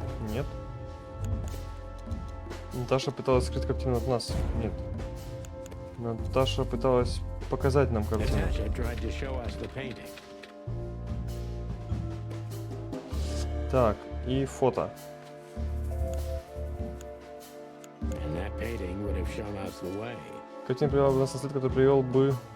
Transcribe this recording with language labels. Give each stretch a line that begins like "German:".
Russian: Нет. Наташа пыталась скрыть картину от нас. Нет. Наташа пыталась показать нам картину.
English: Natasha tried to show us the painting.
Russian: Так, и фото.
English: And that painting would have shown us the way.
Russian: Картина привела бы нас на след, который привел бы...